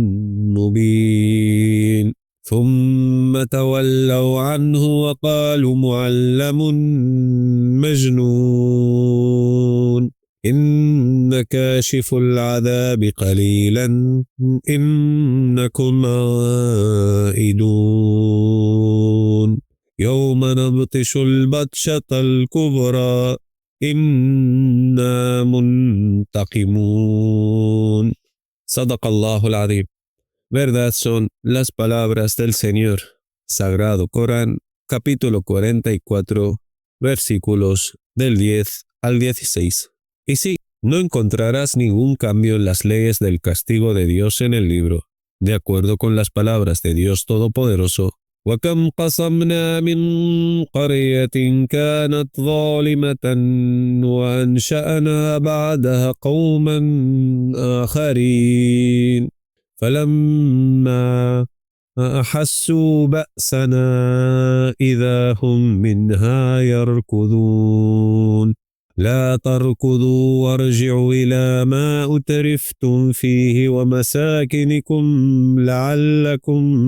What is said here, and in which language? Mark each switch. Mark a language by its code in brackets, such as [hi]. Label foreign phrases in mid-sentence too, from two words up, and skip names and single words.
[ar] مبين ثم تولوا عنه وقالوا معلم مجنون إن كاشف العذاب قليلا إنكم عائدون يوم نبطش البطشة الكبرى إنا منتقمون. صدق الله العظيم. [es] Verdad son las palabras del Señor. Sagrado Corán, capítulo 44, versículos del 10 al 16. Y sí, no encontrarás ningún cambio en las leyes del castigo de Dios en el libro. De acuerdo con las palabras de Dios Todopoderoso: [ar] وَكَمْ قَصَمْنَا مِنْ قَرْيَةٍ كَانَتْ ظَالِمَةً وَأَنْشَأْنَا بَعْدَهَا قَوْمًا آخَرِينَ فلما أحسوا بأسنا إذا هم منها يركضون لا تركضوا وارجعوا إلى ما أترفتم فيه ومساكنكم لعلكم